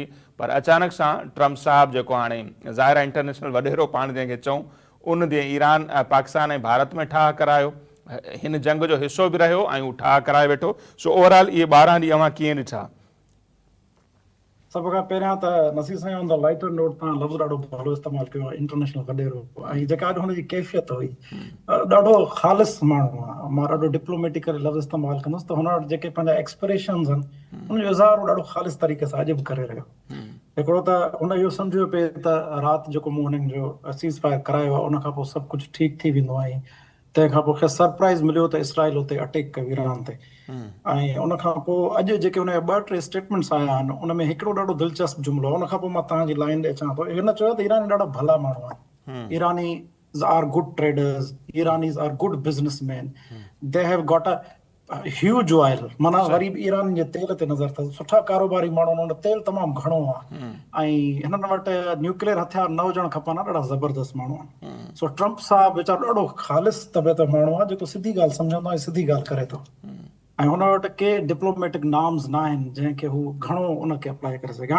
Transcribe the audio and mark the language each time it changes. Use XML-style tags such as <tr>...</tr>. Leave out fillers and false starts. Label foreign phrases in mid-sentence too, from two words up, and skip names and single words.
<sd>पर अचानक सां ट्रम्प साहब, जेको हाणे ज़ाहिर आहे इंटरनेशनल वॾेरो पाण जंहिंखे चऊं, उन ॾींहुं ईरान पाकिस्तान ऐं भारत में ठाह करायो, हिन जंग जो हिसो बि रहियो ऐं हू ठाह कराए वेठो। सो ओवरऑल इहे 12 ॾींहं अव्हां कीअं ॾिठा? सभ खां पहिरियां त नसीर साईं</sd> <en>on the lighter note</en> <sd>तव्हां लफ़्ज़ ॾाढो भलो इस्तेमालु कयो आहे, इंटरनेशनल वॾेरो, ऐं जेका अॼु हुनजी कैफ़ियत हुई ॾाढो ख़ालिस माण्हू आहे। मां ॾाढो डिप्लोमेटिक करे लफ़्ज़ इस्तेमालु कंदुसि त हुन वटि जेके पंहिंजा एक्सप्रेशन्स आहिनि हुनजो इज़हार ॾाढो ख़ालिस तरीक़े सां अॼु बि करे रहियो। हिकिड़ो त हुन इहो सम्झियो पिए त राति जेको मूं हुननि जो</sd> <en>cease fire</en> <sd>करायो आहे उनखां पोइ सभु कुझु ठीकु थी वेंदो आहे। तंहिंखां पोइ खे सरप्राइज़ मिलियो त इसराइल उते अटैक कयो ईरान ते, ऐं उनखां पोइ अॼु जेके हुन जा 2-3 स्टेटमेंट्स आया आहिनि उन में हिकिड़ो ॾाढो दिलचस्प जुमिलो, उनखां पोइ मां तव्हांजी लाइन ते अचां थो। हिन चयो त ईरानी ॾाढा भला माण्हू आहिनि,</sd> <en>Iranians are good traders, Iranians are good businessman, they have got a huge oil,</en> <sd>माना वरी बि ईरान जे तेल ते नज़र अथसि, सुठा कारोबारी माण्हू, उन्होंने तेल तमामु घणो आहे ऐं हिननि वटि न्यूक्लियर हथियार न हुजणु खपनि, ॾाढा ज़बरदस्त माण्हू आहिनि। सो ट्रम्प साहब वीचारो ॾाढो ख़ालिस तबियत माण्हू आहे जेको सिधी ॻाल्हि सम्झंदो आहे, सिधी ॻाल्हि करे थो, ऐं हुन वटि के</sd> <en>diplomatic norms</en> <sd>न आहिनि जंहिंखे हू घणो उनखे अप्लाई करे सघे।</sd>